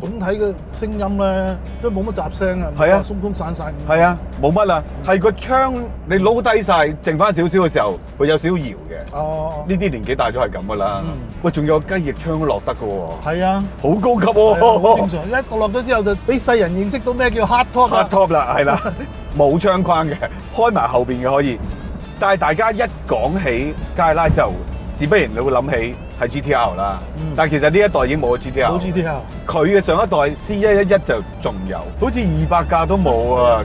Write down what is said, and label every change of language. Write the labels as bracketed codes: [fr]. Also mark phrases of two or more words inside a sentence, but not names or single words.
[yue] 總體嘅聲音咧都冇乜雜聲啊，係啊，鬆鬆散散。係啊，冇乜啦，係個窗你撈低晒，剩翻少少嘅時候，會有少少搖嘅。哦，呢啲年紀大咗係咁噶啦。喂，仲有雞翼窗都落得嘅喎。係啊，好高級喎。好正常，一落咗之後就俾世人認識到咩叫 [en] hard top。 hard top [yue] 啦，係啦，冇窗框嘅，開埋後邊嘅可以。但係大家一講起 Skyline 就自不然你會諗起係 GTR 啦，但係其實呢一代已經冇咗 GTR。冇 GTR，佢嘅上一代 C111就仲有，好似200架都冇啊！